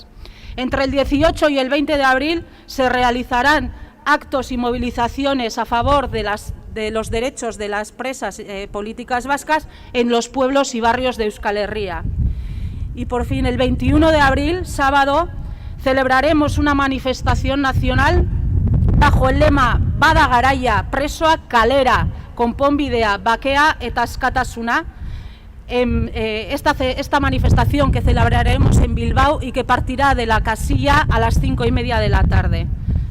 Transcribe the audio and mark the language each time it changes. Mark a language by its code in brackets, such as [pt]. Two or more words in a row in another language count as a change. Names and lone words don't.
[es] Entre el 18 y el 20 de abril se realizarán actos y movilizaciones a favor de los derechos de las presas políticas vascas en los pueblos y barrios de Euskal Herria. Y por fin, el 21 de abril, sábado, celebraremos una manifestación nacional bajo el lema [eu] Bada Garaia Presoak Kalera, konponbidea, bakea eta askatasuna. [es] Esta manifestación que celebraremos en Bilbao y que partirá de la casilla a las 5:30 de la tarde.